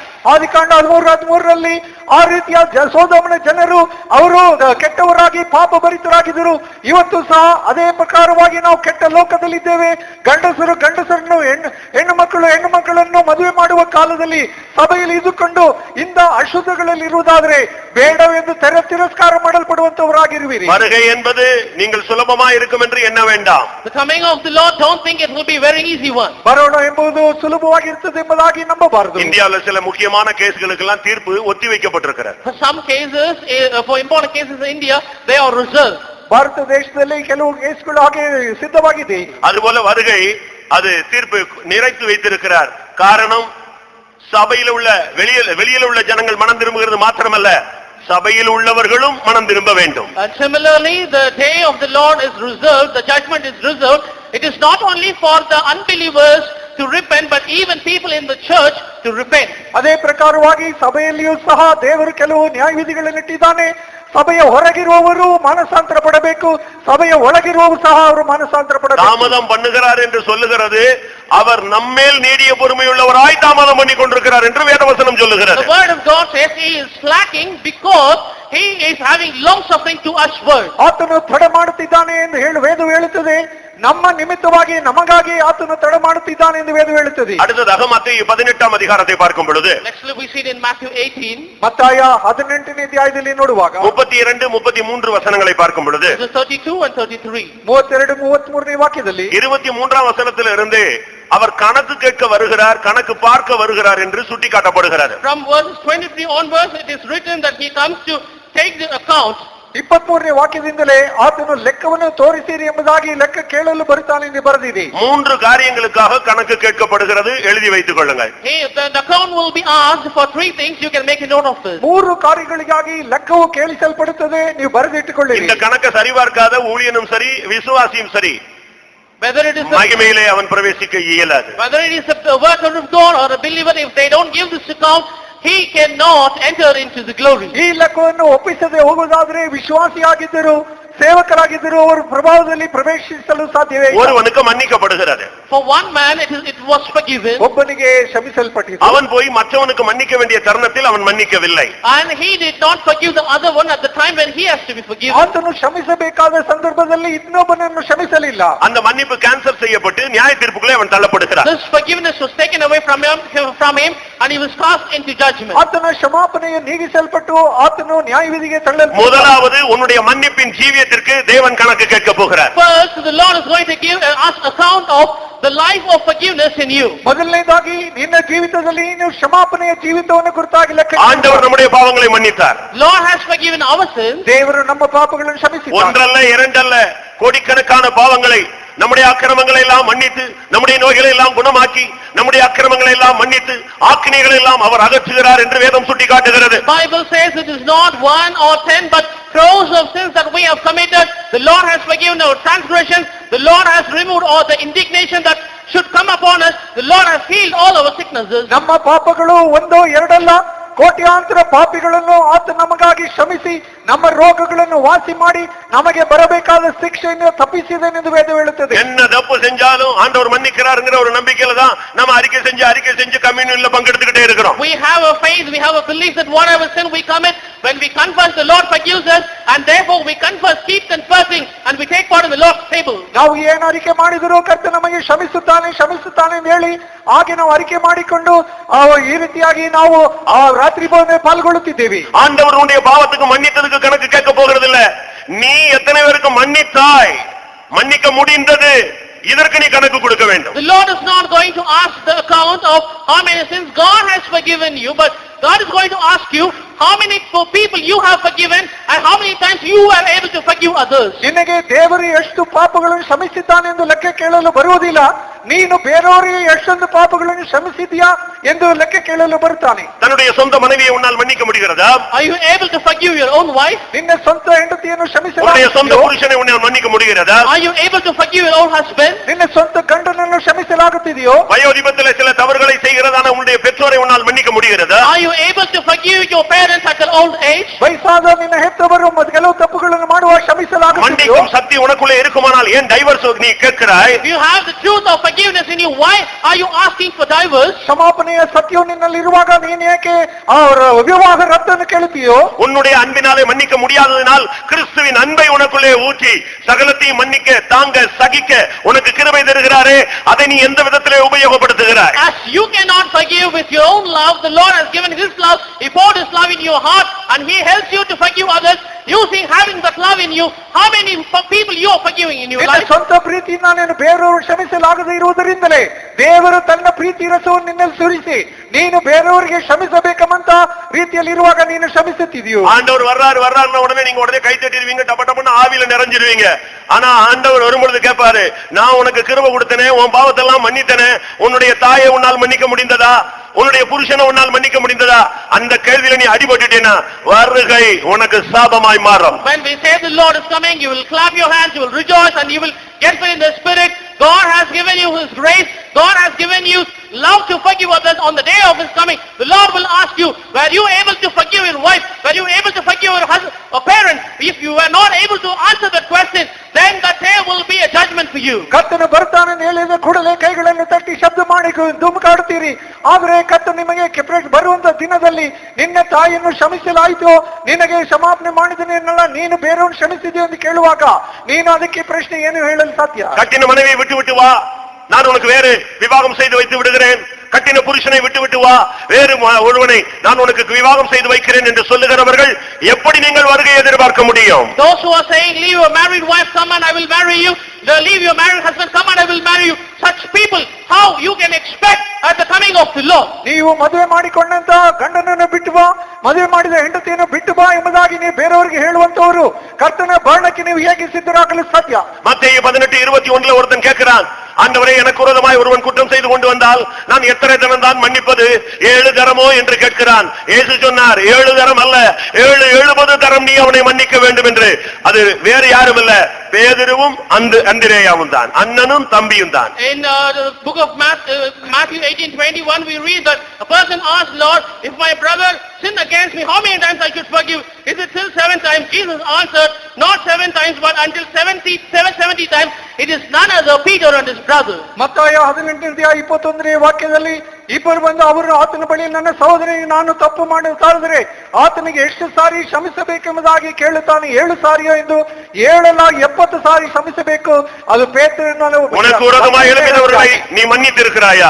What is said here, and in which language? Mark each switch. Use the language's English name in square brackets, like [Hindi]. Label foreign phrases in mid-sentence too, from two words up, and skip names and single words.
[Kannada] ಆದಿಕಾಂಡ 13:13ರಲ್ಲಿ ಆ ರೀತಿಯ ಸೊದೋಮನ ಜನರು ಅವರು ಕೆಟ್ಟವರಾಗಿ ಪಾಪ ಭರಿತರಾಗಿದ್ದರು. ಇವತ್ತು ಸಹ ಅದೇ ಪ್ರಕಾರವಾಗಿ ನಾವು ಕೆಟ್ಟ ಲೋಕದಲ್ಲಿದ್ದೇವೆ. ಗಂಡಸರನ್ನು ಹೆಣ್ಣು ಮಕ್ಕಳನ್ನು ಮದುವೆ ಮಾಡುವ ಕಾಲದಲ್ಲಿ ಸಭೆಯಲ್ಲಿ ಇದ್ದುಕೊಂಡು ಇಂಥ ಅಶುದ್ಧಗಳಲ್ಲಿ ಇರುವುದಾದ್ರೆ ಬೇಡವೆಂದು ತಿರಸ್ಕಾರ ಮಾಡಲ್ಪಡುವಂತವರಾಗಿರುವಿರಿ. [Tamil] வருகை என்பது நீங்கள் சுலபமா இருக்கும் என்று எண்ண வேண்டாம். [English] The coming of the Lord, don't think it will be very easy one. [Kannada] ಬರೋಣ ಎಂಬುದು ಸುಲಭವಾಗಿರುತ್ತದೆ ಎಂಬುದಾಗಿ ನಂಬಬಾರದು. [Tamil] இந்தியாவில் சில முக்கியமான கேஸ்களுக்கெல்லாம் தீர்ப்பு ஒத்திவைக்கப்பட்டிருக்கிறது. [English] For some cases, for important cases in India, they are reserved. [Kannada] ಭಾರತ ದೇಶದಲ್ಲಿ ಕೆಲವು ಕೇಸ್ಗಳು ಹಾಗೆ ಸಿದ್ಧವಾಗಿದೆ. [Tamil] அதுபோல வருகை அது தீர்ப்பு நிறைத்து வைத்திருக்கிறார். காரணம் சபையில் உள்ள வெளியில் உள்ள ஜனங்கள் மனம் திரும்புகிறது மாத்திரமல்ல, சபையில் உள்ளவர்களும் மனம் திரும்ப வேண்டும். [English] And similarly, the day of the Lord is reserved, the judgment is reserved. It is not only for the unbelievers to repent, but even people in the church to repent. [Kannada] ಅದೇ ಪ್ರಕಾರವಾಗಿ ಸಭೆಯಲ್ಲಿಯೂ ಸಹ ದೇವರು ಕೆಲವು ನ್ಯಾಯವಿಧಿಗಳನ್ನು ಇಟ್ಟಿದ್ದಾನೆ. ಸಭೆಯ ಹೊರಗಿರುವವರು ಮಾನಸಾಂತರ ಪಡಬೇಕು, ಸಭೆಯ ಒಳಗಿರುವವರು ಸಹ ಅವರು ಮಾನಸಾಂತರ ಪಡಬೇಕು. [Tamil] தாமதம் பண்ணுகிறார் என்று சொல்லுகிறது, அவர் நம்மேல் நீடிய பொறுமையுள்ளவராய் தாமதம் பண்ணி கொண்டிருக்கிறார் என்று வேதவசனம் சொல்லுகிறது. [English] The word of God says he is slacking because he is having long suffering to us word. [Kannada] ಆತನು ತಡ ಮಾಡುತ್ತಿದ್ದಾನೆ ಎಂದು ವೇದವು ಹೇಳುತ್ತದೆ. ನಮ್ಮ ನಿಮಿತ್ತವಾಗಿ ನಮಗಾಗಿ ಆತನು ತಡ ಮಾಡುತ್ತಿದ್ದಾನೆ ಎಂದು ವೇದವು ಹೇಳುತ್ತದೆ. [Tamil] அடுத்ததாக மத்தேயு 18ஆம் அதிகாரத்தை பார்க்கும் பொழுது, [English] Next we see it in Matthew 18. [Kannada] ಮತ್ತಾಯ 18ನೇ ಅಧ್ಯಾಯದಲ್ಲಿ ನೋಡುವಾಗ [Tamil] 32 33 வசனங்களை பார்க்கும் பொழுது, [English] Verses 32 and 33. [Kannada] 32 33ನೇ ವಾಕ್ಯದಲ್ಲಿ [Tamil] 23ஆம் வசனத்திலிருந்து அவர் கணக்கு கேட்க வருகிறார், கணக்கு பார்க்க வருகிறார் என்று சுட்டிக்காட்டப்படுகிறது. [English] From verses 23 onwards it is written that he comes to take the account. [Kannada] 23ನೇ ವಾಕ್ಯದಿಂದಲೇ ಆತನು ಲೆಕ್ಕವನ್ನು ತೋರಿಸಿರಿ ಎಂಬುದಾಗಿ ಲೆಕ್ಕ ಕೇಳಲು ಬರುತ್ತಾನೆ ಎಂದು ಬರೆದಿದೆ. [Tamil] 3 காரியங்களுக்காக கணக்கு கேட்கப்படுகிறது, எழுதி வைத்துக் கொள்ளுங்கள். [English] The account will be asked for 3 things, you can make a note of this. [Kannada] 3 ಕಾರ್ಯಗಳಿಗಾಗಿ ಲೆಕ್ಕವು ಕೇಳಿಸಲ್ಪಡುತ್ತದೆ, ನೀವು ಬರೆದಿಟ್ಟುಕೊಳ್ಳಿರಿ. [Tamil] இந்த கணக்கை சரிபார்க்காத ஊழியனும் சரி விசுவாசியும் சரி [English] Whether it is [Tamil] மகிமையிலே அவன் பிரவேசிக்க இயலாது. [English] whether it is a worker of God or a believer, if they don't give this account, he cannot enter into the glory. [Kannada] ಈ ಲೆಕ್ಕವನ್ನು ಒಪ್ಪಿಸದೆ ಹೋಗುವುದಾದರೆ ವಿಶ್ವಾಸಿಯಾಗಿದ್ದರು ಸೇವಕರಾಗಿದ್ದರು ಅವರು ಪ್ರಭಾವದಲ್ಲಿ ಪ್ರವೇಶಿಸಲು ಸಾಧ್ಯವೇ ಇಲ್ಲ. [Tamil] ஒருவனுக்கு மன்னிக்கப்படுகிறது, [English] For one man it was forgiven, [Kannada] ಒಬ್ಬನಿಗೆ ಕ್ಷಮಿಸಲ್ಪಟ್ಟಿತು. [Tamil] அவன் போய் மற்றவனுக்கு மன்னிக்க வேண்டிய தருணத்தில் அவன் மன்னிக்கவில்லை. [English] and he did not forgive the other one at the time when he has to be forgiven. [Kannada] ಆತನು ಕ್ಷಮಿಸಬೇಕಾದ ಸಂದರ್ಭದಲ್ಲಿ ಇನ್ನೊಬ್ಬನನ್ನು ಕ್ಷಮಿಸಲಿಲ್ಲ. [Tamil] அந்த மன்னிப்பு கேன்சல் செய்யப்பட்டு நியாய தீர்ப்புக்குள்ளே அவன் தள்ளப்படுகிறான். [English] This forgiveness was taken away from him and he was cast into judgment. [Kannada] ಆತನ ಕ್ಷಮಾಪಣೆಯು ನೀಗಿಸಲ್ಪಟ್ಟು ಆತನು ನ್ಯಾಯವಿಧಿಗೆ ತಳ್ಳಲ್ಪಟ್ಟ. [Tamil] முதலாவது உன்னுடைய மன்னிப்பின் ஜீவியத்திற்கு தேவன் கணக்கு கேட்க போகிறார். [English] First, the Lord is going to give us account of the life of forgiveness in you. [Kannada] ಮೊದಲನೇದಾಗಿ ನಿನ್ನ ಜೀವಿತದಲ್ಲಿ ನೀವು ಕ್ಷಮಾಪಣೆಯ ಜೀವಿತವನ್ನು ಕುರಿತಾಗಿ ಲೆಕ್ಕ [Tamil] ஆண்டவர் நம்முடைய பாவங்களை மன்னித்தார். [English] Lord has forgiven our sins. [Kannada] ದೇವರು ನಮ್ಮ ಪಾಪಗಳನ್ನು ಕ್ಷಮಿಸಿದ್ದಾನೆ. [Tamil] ஒன்றல்ல இரண்டல்ல கோடிக்கணக்கான பாவங்களை, நம்முடைய அக்கிரமங்களை எல்லாம் மன்னித்து, நம்முடைய நோய்களை எல்லாம் குணமாக்கி, நம்முடைய அக்கிரமங்களை எல்லாம் மன்னித்து, ஆக்கினைகளை எல்லாம் அவர் அகற்றுகிறார் என்று வேதம் சுட்டிக்காட்டுகிறது. [English] Bible says it is not 1 or 10 but crores of sins that we have committed. The Lord has forgiven our transgressions. The Lord has removed all the indignation that should come upon us. The Lord has healed all our sicknesses. [Kannada] ನಮ್ಮ ಪಾಪಗಳು ಒಂದೋ ಎರಡಲ್ಲ, ಕೋಟ್ಯಾಂತರ ಪಾಪಿಗಳನ್ನು ಆತ ನಮಗಾಗಿ ಕ್ಷಮಿಸಿ ನಮ್ಮ ರೋಗಗಳನ್ನು ವಾಸಿ ಮಾಡಿ ನಮಗೆ ಬರಬೇಕಾದ ಶಿಕ್ಷೆಯನ್ನು ತಪ್ಪಿಸಿದನೆಂದು ವೇದ ಹೇಳುತ್ತದೆ. [Tamil] என்ன தப்பு செஞ்சாலும் ஆண்டவர் மன்னிக்கிறார்ங்கிற ஒரு நம்பிக்கையில தான் நம்ம அறிக்கை செஞ்சு கம்யூனியன்ல பங்கெடுத்துக்கிட்டே இருக்கிறோம். [English] We have a faith, we have a belief that whatever sin we commit, when we confess, the Lord forgives us, and therefore we confess, keep confessing, and we take part in the Lord's table. [Kannada] ನಾವು ಏನು ಅರಿಕೆ ಮಾಡಿದರೂ ಕರ್ತನು ನಮಗೆ ಕ್ಷಮಿಸುತ್ತಾನೆ ಎಂದು ಹೇಳಿ ಹಾಗೆ ನಾವು ಅರಿಕೆ ಮಾಡಿಕೊಂಡು ಈ ರೀತಿಯಾಗಿ ನಾವು ರಾತ್ರಿ ಭೋಜನ ಪಾಲ್ಗೊಳ್ಳುತ್ತಿದ್ದೇವೆ. [Tamil] ஆண்டவர் உன்னுடைய பாவத்துக்கு மன்னித்ததுக்கு கணக்கு கேட்க போகிறது இல்ல, நீ எத்தனை பேருக்கு மன்னித்தாய், மன்னிக்க முடிந்தது, இதற்கு நீ கணக்கு கொடுக்க வேண்டும். [English] The Lord is not going to ask the account of how many sins God has forgiven you, but God is going to ask you how many people you have forgiven and how many times you are able to forgive others. [Kannada] ನಿನಗೆ ದೇವರು ಎಷ್ಟು ಪಾಪಗಳನ್ನು ಕ್ಷಮಿಸಿದ್ದಾನೆ ಎಂದು ಲೆಕ್ಕ ಕೇಳಲು ಬರುವುದಿಲ್ಲ, ನೀನು ಬೇರೆಯವರಿಗೆ ಎಷ್ಟೊಂದು ಪಾಪಗಳನ್ನು ಕ್ಷಮಿಸಿದ್ಯಾ ಎಂದು ಲೆಕ್ಕ ಕೇಳಲು ಬರುತ್ತಾನೆ. [Tamil] தன்னுடைய சொந்த மனைவியை உன்னால் மன்னிக்க முடிகிறதா? [English] Are you able to forgive your own wife? [Kannada] ನಿನ್ನ ಸ್ವಂತ ಹೆಂಡತಿಯನ್ನು [Tamil] உன்னுடைய சொந்த [Kannada] ಕ್ಷಮಿಸಲಾಗುತ್ತಿದೆಯೋ? [Tamil] புருஷனை உன்னால் மன்னிக்க முடிகிறதா? [English] Are you able to forgive your own husband? [Kannada] ನಿನ್ನ ಸ್ವಂತ ಗಂಡನನ್ನು ಕ್ಷಮಿಸಲಾಗುತ್ತಿದೆಯೋ? [Tamil] வயோதிபத்திலே சில தவறுகளை செய்கிறதான உன்னுடைய பெற்றோரை உன்னால் மன்னிக்க முடிகிறதா? [English] Are you able to forgive your parents at their old age? [Kannada] ವಯಸ್ಸಾದ ನಿನ್ನ ಹೆತ್ತವರು ಕೆಲವು ತಪ್ಪುಗಳನ್ನು ಮಾಡುವ ಕ್ಷಮಿಸಲಾಗುತ್ತಿದೆಯೋ? [Tamil] மன்னிக்கும் சக்தி உனக்குள்ளே இருக்குமானால் ஏன் டைவர்ஸ் நீ கேட்கிறாய்? [English] If you have the truth of forgiveness in you, why are you asking for divorce? [Kannada] ಕ್ಷಮಾಪಣೆಯ ಸತ್ಯವು ನಿನ್ನಲ್ಲಿ ಇರುವಾಗ ನೀನು ಏಕೆ ವಿವಾಹ ರದ್ದನ್ನು ಕೇಳುತ್ತೀಯೋ? [Tamil] உன்னுடைய அன்பினாலே மன்னிக்க முடியாததினால் கிறிஸ்துவின் அன்பை உனக்குள்ளே ஊற்றி சகலத்தையும் மன்னிக்க, தாங்க, சகிக்க உனக்கு கிருபை தருகிறாரே, அதை நீ எந்த விதத்திலே உபயோகப்படுத்துகிறாய்? [English] As you cannot forgive with your own love, the Lord has given His love. He poured His love in your heart and He helps you to forgive others. Using having that love in you, how many people you are forgiving in your ನಿನ್ನ life? [Kannada] ಸ್ವಂತ ಪ್ರೀತಿಯಿಂದ ನೀನು ಬೇರೆಯವರು ಕ್ಷಮಿಸಲಾಗದೇ ಇರುವುದರಿಂದಲೇ ದೇವರು ತನ್ನ ಪ್ರೀತಿ ರಸವನ್ನು ನಿನ್ನಲ್ಲಿ ಸುರಿಸಿ ನೀನು ಬೇರೆಯವರಿಗೆ ಕ್ಷಮಿಸಬೇಕಂತ ರೀತಿಯಲ್ಲಿ ಇರುವಾಗ ನೀನು ಕ್ಷಮಿಸುತ್ತಿದೆಯೋ? [Tamil] ஆண்டவர் வர்றாருன்னா உடனே நீங்க உடனே கை தட்டிடுவீங்க, டப்ப டப்பன்னு ஆவியில நிறைஞ்சிருவீங்க. ஆனா ஆண்டவர் வரும்பொழுது கேட்பாரு, நான் உனக்கு கிருபை கொடுத்தனே, உன் பாவத்தெல்லாம் மன்னித்தனே, உன்னுடைய தாயை உன்னால் மன்னிக்க முடிந்ததா, உன்னுடைய புருஷனை உன்னால் மன்னிக்க முடிந்ததா? அந்த கேள்வியில நீ அடிபட்டுட்டேனா வருகை உனக்கு சாபமாய் மாறும். [English] When we say the Lord is coming, you will clap your hands, you will rejoice and you will get filled in the Spirit. God has given you His grace. God has given you love to forgive others. On the day of His coming, the Lord will ask you, were you able to forgive your wife? Were you able to forgive your husband or parents? If you were not able to answer that question, then that day will be a judgment for you. [Kannada] ಕರ್ತನು ಬರ್ತಾನೆ ಹೇಳಿದ ಕೂಡಲೇ ಕೈಗಳನ್ನು ತಟ್ಟಿ ಶಬ್ದ ಮಾಡಿ ಧುಮುಕಾಡುತ್ತೀರಿ. ಆದರೆ ಕರ್ತನು ನಿಮಗೆ ಬರುವಂತ ದಿನದಲ್ಲಿ ನಿನ್ನ ತಾಯಿಯನ್ನು ಕ್ಷಮಿಸಲಾಯಿತು, ನಿನಗೆ ಕ್ಷಮಾಪಣೆ ಮಾಡಿದನೆಲ್ಲ ನೀನು ಬೇರೆಯವ್ರನ್ನು ಕ್ಷಮಿಸಿದೆಯೋ ಎಂದು ಕೇಳುವಾಗ ನೀನು ಅದಕ್ಕೆ ಪ್ರಶ್ನೆ ಏನು ಹೇಳಲು ಸಾಧ್ಯ? [Tamil] கட்டின மனைவியை விட்டு விட்டு வா, நான் உனக்கு வேறு விவாகம் செய்து வைத்து விடுகிறேன். கட்டின புருஷனை விட்டு விட்டு வா, வேறு ஒருவனை நான் உனக்கு விவாகம் செய்து வைக்கிறேன் என்று சொல்லுகிறவர்கள் எப்படி நீங்கள் வருகையை எதிர்பார்க்க முடியும்? [English] Those who are saying, leave your married wife, come and I will marry you. Leave your married husband, come and I will marry you. Such people, how you can expect at the coming of the Lord? [Kannada] ನೀವು ಮದುವೆ ಮಾಡಿಕೊಂಡಂತ ಗಂಡನನ್ನು ಬಿಟ್ಟು ಬಾ, ಮದುವೆ ಮಾಡಿದ ಹೆಂಡತಿಯನ್ನು ಬಿಟ್ಟು ಬಾ ಎಂಬುದಾಗಿ ನೀವು ಬೇರೆಯವರಿಗೆ ಹೇಳುವಂತವರು ಕರ್ತನ ಬರಣಕ್ಕೆ ನೀವು ಹೇಗೆ ಸಿದ್ಧರಾಗಲು ಸಾಧ್ಯ? [Tamil] மத்தேயு 18:21 ஒருத்தன் கேட்கிறான், ஆண்டவரே எனக்கு விரோதமாய் ஒருவன் குற்றம் செய்து கொண்டு வந்தால் நான் எத்தனை தரம் தான் மன்னிப்பது? 7 தரமோ என்று கேட்கிறான். இயேசு சொன்னார், 7 தரம் அல்ல, 70 தரம் நீ அவனை மன்னிக்க வேண்டும் என்று. அது வேறு யாரும் இல்ல, பேதுருவும் அந்திரேயாவும் தான், அண்ணனும் தம்பியும் தான். [English] In the book of Matthew 18:21 we read that a person asked, Lord, if my brother sinned against me, how many times I should forgive? Is it till 7 times? Jesus answered, not 7 times but until 70 times. It is none other Peter and his brother. [Kannada] ಮತ್ತಾಯ 18:21 ವಾಕ್ಯದಲ್ಲಿ ಇಬ್ಬರು ಬಂದು ಅವರು ಆತನ ಬಳಿ, ನನ್ನ ಸಹೋದರನಿಗೆ ನಾನು ತಪ್ಪು ಮಾಡಿದರೆ ಆತನಿಗೆ ಎಷ್ಟು ಸಾರಿ ಕ್ಷಮಿಸಬೇಕೆಂಬುದಾಗಿ ಕೇಳುತ್ತಾನೆ. 7 ಸಾರಿಯೋ ಎಂದು 70 ಸಾರಿ ಕ್ಷಮಿಸಬೇಕು. ಅದು ಪೇತ್ರನು. [Tamil] உனக்கு விரோதமாய் எழும்பினவர்களை நீ மன்னித்திருக்கிறாயா?